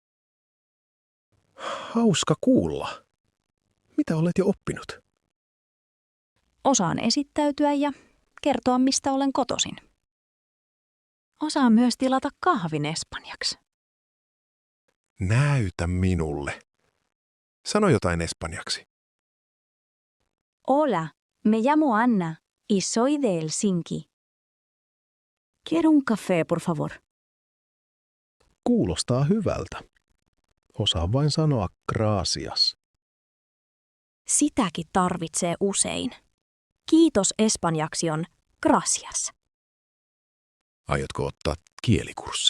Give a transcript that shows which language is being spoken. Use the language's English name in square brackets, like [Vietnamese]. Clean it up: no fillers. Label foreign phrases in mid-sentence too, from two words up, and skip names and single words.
[Finnish] Hauska kuulla. Mitä olet jo oppinut? Osaan esittäytyä ja kertoa, mistä olen kotoisin. Osaan myös tilata kahvin espanjaksi. Näytä minulle. Sano jotain espanjaksi. [Spanish] Hola, me llamo Anna y soy de Helsinki. Quiero un café, por favor. [Finnish] Kuulostaa hyvältä. Osaa vain sanoa gracias. Sitäkin tarvitsee usein. Kiitos espanjaksi on gracias. Aiotko ottaa kielikurssin?